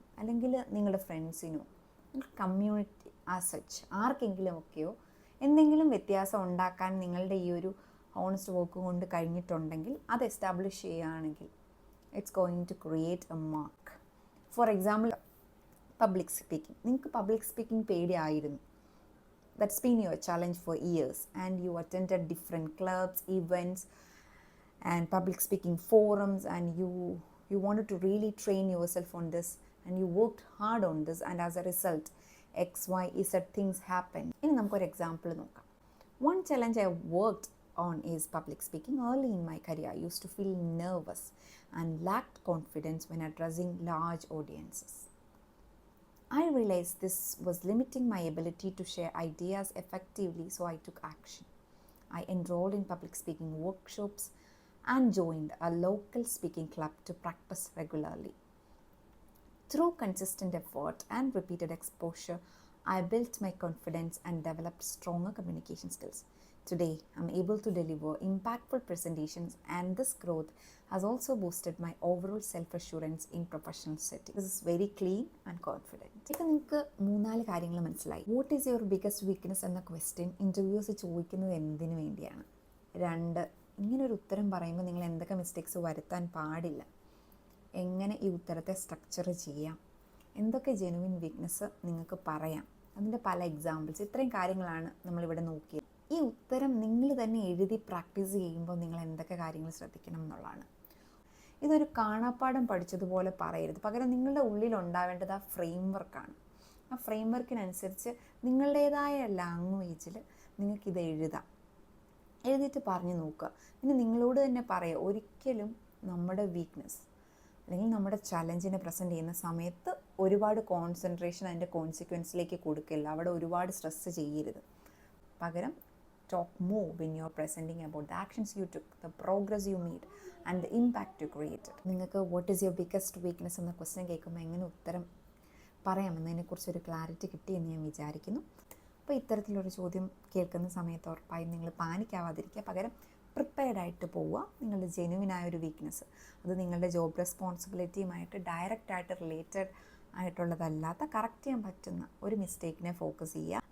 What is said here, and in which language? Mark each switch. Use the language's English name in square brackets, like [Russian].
[Malayalam] അല്ലെങ്കിൽ നിങ്ങളുടെ ഫ്രണ്ട്സിനോ community such ആർക്കെങ്കിലും ഒക്കെയോ എന്തെങ്കിലും വ്യത്യാസം ഉണ്ടാക്കാൻ നിങ്ങളുടെ ഈ ഒരു ഹോണസ്റ്റ് വർക്ക് കൊണ്ട് കഴിഞ്ഞിട്ടുണ്ടെങ്കിൽ അത് എസ്റ്റാബ്ലിഷ് ചെയ്യുകയാണെങ്കിൽ [English] It's going to create a mark. [Malayalam] For example public speaking. നിങ്ങൾക്ക് പബ്ലിക് സ്പീക്കിംഗ് പേടിയായിരുന്നു. [English] That's been your challenge for years and you attended different clubs, events and public speaking forums and you wanted to really train yourself on this and you worked hard on this and as a result X, Y, Z things happen. [Malayalam] ഇനി നമുക്കൊരു example നോക്കാം. [English] One challenge I worked on is public speaking. Early in my career, I used to feel nervous and lacked confidence when addressing large audiences. I realized this was limiting my ability to share ideas effectively, so I took action. I enrolled in public speaking workshops and joined a local speaking club to practice regularly. Through consistent effort and repeated exposure, I built my confidence and developed stronger communication skills. Today, I'm able to deliver impactful presentations, and this growth has also boosted my overall self-assurance in professional settings. This is very clean and confident. [Malayalam] ഇപ്പോൾ നിങ്ങൾക്ക് 3-4 കാര്യങ്ങൾ മനസ്സിലായി. [English] what is your biggest weakness [Malayalam] എന്ന question interviews ചോദിക്കുന്നത് എന്തിനു വേണ്ടിയാണ്? 2, ഇങ്ങനൊരു ഉത്തരം പറയുമ്പോൾ നിങ്ങൾ എന്തൊക്കെ മിസ്റ്റേക്സ് വരുത്താൻ പാടില്ല, എങ്ങനെ ഈ ഉത്തരത്തെ സ്ട്രക്ചർ ചെയ്യാം, എന്തൊക്കെ ജെനുവിൻ വീക്ക്നെസ് നിങ്ങൾക്ക് പറയാം, അതിൻ്റെ പല എക്സാമ്പിൾസ്, ഇത്രയും കാര്യങ്ങളാണ് നമ്മളിവിടെ നോക്കിയത്. ഈ ഉത്തരം നിങ്ങൾ തന്നെ എഴുതി പ്രാക്ടീസ് ചെയ്യുമ്പോൾ നിങ്ങൾ എന്തൊക്കെ കാര്യങ്ങൾ ശ്രദ്ധിക്കണം എന്നുള്ളതാണ്. ഇതൊരു കാണാപ്പാഠം പഠിച്ചതുപോലെ പറയരുത്. പകരം നിങ്ങളുടെ ഉള്ളിൽ ഉണ്ടാവേണ്ടത് ആ ഫ്രെയിം വർക്കാണ്. ആ ഫ്രെയിം വർക്കിനനുസരിച്ച് നിങ്ങളുടേതായ ലാംഗ്വേജിൽ നിങ്ങൾക്കിത് എഴുതാം. എഴുതിയിട്ട് പറഞ്ഞു നോക്കുക. പിന്നെ നിങ്ങളോട് തന്നെ പറയുക, ഒരിക്കലും നമ്മുടെ വീക്ക്നെസ് അല്ലെങ്കിൽ നമ്മുടെ ചലഞ്ചിനെ പ്രസൻറ്റ് ചെയ്യുന്ന സമയത്ത് ഒരുപാട് കോൺസെൻട്രേഷൻ അതിൻ്റെ കോൺസിക്വൻസിലേക്ക് കൊടുക്കില്ല. അവിടെ ഒരുപാട് സ്ട്രെസ്സ് ചെയ്യരുത്. പകരം [English] talk more when you're presenting about the actions you took, the progress you made and the impact you created. [Malayalam] നിങ്ങൾക്ക് [English] what is your biggest weakness [Malayalam] എന്ന ക്വസ്റ്റ്യൻ കേൾക്കുമ്പോൾ എങ്ങനെ ഉത്തരം പറയാമെന്നതിനെക്കുറിച്ചൊരു ക്ലാരിറ്റി കിട്ടിയെന്ന് ഞാൻ വിചാരിക്കുന്നു. അപ്പോൾ ഇത്തരത്തിലൊരു ചോദ്യം കേൾക്കുന്ന സമയത്ത് ഉറപ്പായും നിങ്ങൾ പാനിക്കാവാതിരിക്കുക. പകരം പ്രിപ്പയർഡായിട്ട് പോവുക. നിങ്ങളുടെ ജെനുവിനായ ഒരു വീക്ക്നെസ്, അത് നിങ്ങളുടെ ജോബ് റെസ്പോൺസിബിലിറ്റിയുമായിട്ട് ഡയറക്റ്റായിട്ട് റിലേറ്റഡ് ആയിട്ടുള്ളതല്ലാത്ത കറക്റ്റ് ചെയ്യാൻ പറ്റുന്ന ഒരു മിസ്റ്റേക്കിനെ ഫോക്കസ് ചെയ്യുക.